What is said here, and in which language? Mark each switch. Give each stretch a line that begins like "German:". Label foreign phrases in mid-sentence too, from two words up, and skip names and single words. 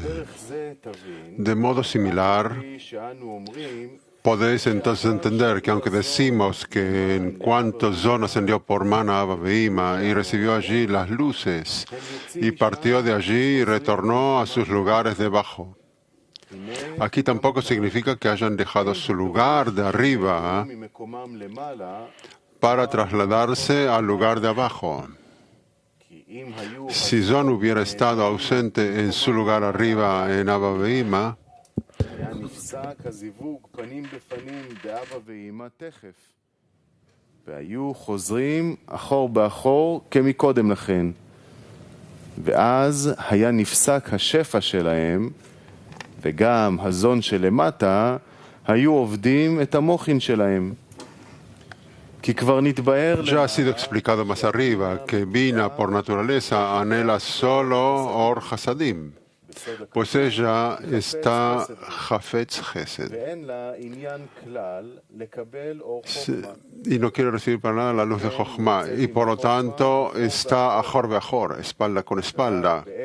Spanish: De modo similar, podéis entonces entender que aunque decimos que en cuanto Zon ascendió por Man a Abba Behima y recibió allí las luces y partió de allí y retornó a sus lugares debajo, aquí tampoco significa que hayan dejado su lugar de arriba para trasladarse al lugar de abajo. Si Zon hubiera estado ausente en su lugar arriba en Abba Behima,
Hebrew: והיו חוזרים אחור באחור כמקודם לכן. ואז היה נפסק השפע שלהם, וגם הזון שלמטה היו עובדים את המוחין שלהם. כי כבר נתבהר...
Spanish: Ya ha sido explicado más arriba que Bina por naturaleza anhela solo
Hebrew: אור חסדים,
Spanish: pues ella está
Hebrew: חפץ חסד
Spanish: y no quiere recibir para nada la luz de Jochma, y por lo tanto está
Hebrew: אחור באחור,
Spanish: espalda con espalda.